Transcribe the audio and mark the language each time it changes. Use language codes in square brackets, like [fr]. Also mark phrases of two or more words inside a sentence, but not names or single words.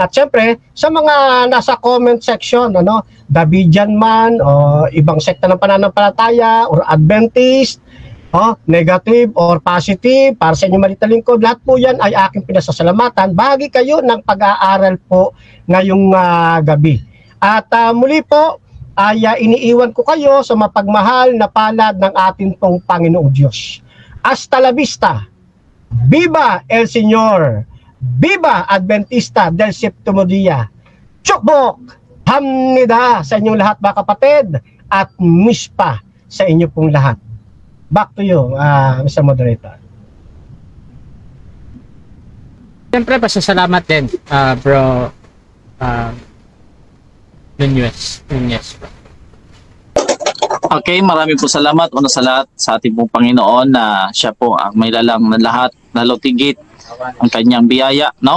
[tl] At siyempre, sa mga nasa comment section, Davidian man, o ibang sekta ng pananampalataya, or Adventist, [en] negative or positive, [tl] para sa inyong malitalingkod, lahat po yan ay aking pinasasalamatan. Bahagi kayo ng pag-aaral po ngayong gabi. At muli po, ay iniiwan ko kayo sa mapagmahal na palad ng ating pong Panginoong Diyos. [es] Hasta la vista. Viva el Señor. Viva Adventista del Séptimo Día. [ko] Chokbok! [tl] Hamnida sa inyong lahat mga kapatid at mispa sa inyo pong lahat. [en] Back to you, Mr. Moderator. [tl] syempre, pasasalamat din, bro, Nunez, bro. Okay, marami po salamat una sa lahat sa ating pong Panginoon na siya po ang may lalang na lahat, lalo tigit ang kanyang biyaya, no?